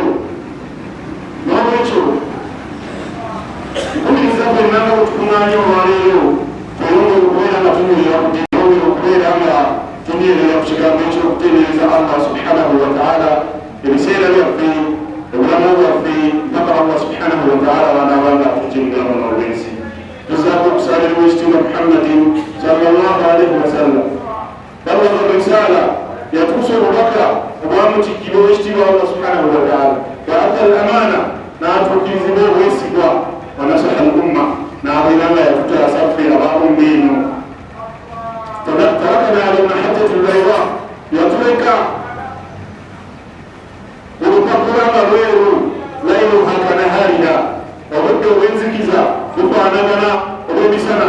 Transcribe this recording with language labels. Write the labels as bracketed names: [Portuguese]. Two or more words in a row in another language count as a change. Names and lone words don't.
[Ganda] N'olwekyo mpuliriza ffenna nga bwetukuŋŋaanya olwaleero tweyongere okubeera nga tunywerera kuyongere okubeera nga tunywerera ku kigambo ekyokutereeza Allah [Arabic] سبحانه وتعالى [Ganda] ebiseera byaffe obulamu bwaffe mpaka Allah [Arabic] سبحانه وتعالى [Ganda] banaaba nga atujjengeramu n'olwensi. Tuzaako okusalirwa ekitiibwa Muhammadin [Arabic] صلى الله عليه وسلم بلغ الرسالة [Ganda] yatuusa obubaka obwamutikkibwa ow'ekitiibwa Allah [Arabic] سبحانه وتعالى وأدى الأمانة [Ganda] n'atuukirizibwa obwesigwa [Arabic] ونصح الأمة [Ganda] n'abeera nga yatutaasa ffe ab'umma eno. [Arabic] تركنا على المحجة البيضاء [Ganda] yatuleka olupapula nga lweru [Arabic] ليلها كنهارها [Ganda] obudde obwenzikiza bukwanagana olw'emisana.